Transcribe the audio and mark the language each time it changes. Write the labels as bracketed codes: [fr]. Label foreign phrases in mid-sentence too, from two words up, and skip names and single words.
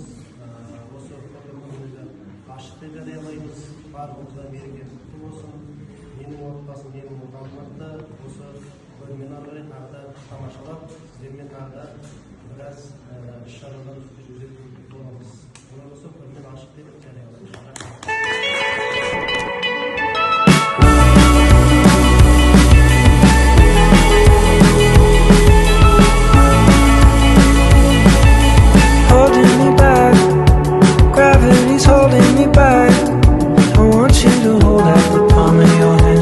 [kk] Осы фотокөрмемізді ашық деп жариялаймыз. Барлығымызға береке құтты болсын. Менің отбасым, менің отанымды осы көрмені ары қарай тағы да тамашалап, сіздермен тағы да біраз іс-шаралар өткізетін боламыз. Бұны осы көрмені ашық деп жариялаймыз. [en] Holding me back, I want you to hold out the palm of your hand.